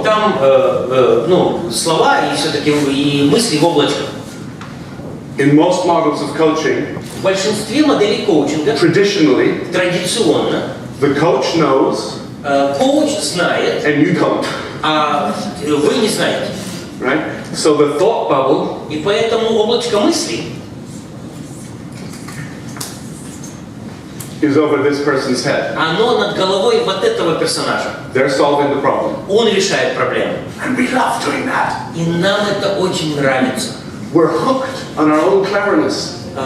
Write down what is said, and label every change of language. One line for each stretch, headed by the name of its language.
Russian: И там, слова и все-таки и мысли в облачках.
English: In most models of coaching,
Russian: В большинстве моделей коучинга
English: traditionally,
Russian: традиционно
English: the coach knows,
Russian: коуч знает,
English: and you don't.
Russian: а вы не знаете.
English: Right? So the thought bubble
Russian: И поэтому облачко мыслей
English: is over this person's head.
Russian: оно над головой вот этого персонажа.
English: They're solving the problem.
Russian: Он решает проблему.
English: And we love doing that.
Russian: И нам это очень нравится.
English: We're hooked on our own cleverness.